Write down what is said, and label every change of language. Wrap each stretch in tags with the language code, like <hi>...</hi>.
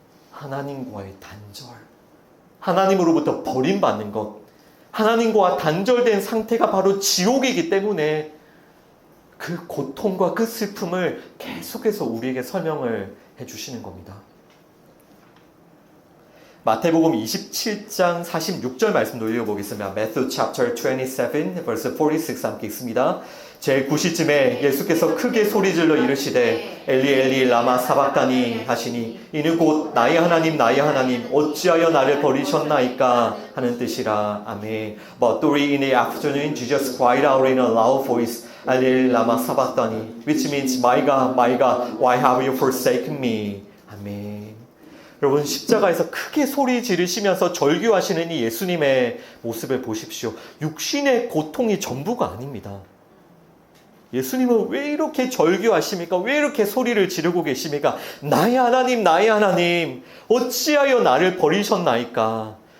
<ko>하나님과의 단절, 하나님으로부터 버림받는 것, 하나님과 단절된 상태가 바로 지옥이기 때문에 그 고통과 그 슬픔을 계속해서 우리에게 설명을 해주시는 겁니다. 마태복음 27장 46절 말씀도 읽어보겠습니다.</ko> <en>Matthew chapter 27 verse 46</en> <ko>함께 읽습니다. 제9시쯤에 예수께서 크게 소리질러 이르시되 엘리 엘리 라마 사박다니 하시니 이는 곧 나의 하나님 나의 하나님 어찌하여 나를 버리셨나이까 하는 뜻이라. 아멘.</ko> <en>But during in the afternoon Jesus cried out in a loud voice 엘리 라마 사박다니 which means my God why have you forsaken me.</en> <ko>아멘. 여러분 십자가에서 크게 소리 지르시면서 절규하시는 이 예수님의 모습을 보십시오. 육신의 고통이 전부가 아닙니다. 예수님은 왜 이렇게 절규하십니까? 왜 이렇게 소리를 지르고 계십니까? 나의 하나님 어찌하여 나를 버리셨나이까?</ko>